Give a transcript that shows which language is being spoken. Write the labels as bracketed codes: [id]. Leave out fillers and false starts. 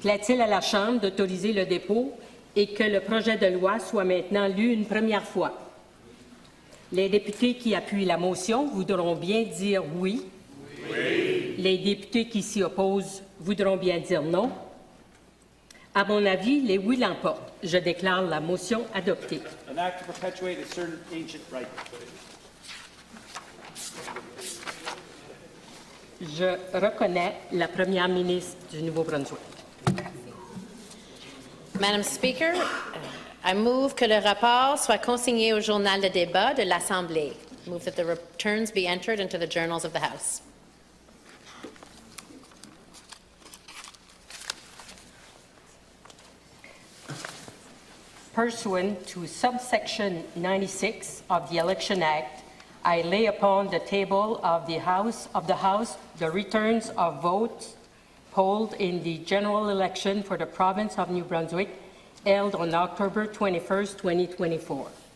[fr] Plaît-il à la Chambre d'autoriser le dépôt et que le projet de loi soit maintenant lu une première fois? Les députés qui appuient la motion voudront bien dire oui. Oui. Les députés qui s'y opposent voudront bien dire non. À mon avis, les oui l'emportent. Je déclare la motion adoptée. [en] An act to perpetuate a certain ancient right. [fr] Je reconnais la première ministre du Nouveau-Brunswick. [en] Madam Speaker, I move [fr] que le rapport soit consigné au journal de débat de l'Assemblée. [en] Move that the returns be entered into the journals of the House. Pursuant to subsection 96 of the Election Act, I lay upon the table of the House the returns of votes polled in the general election for the province of New Brunswick held on October 21st, 2024.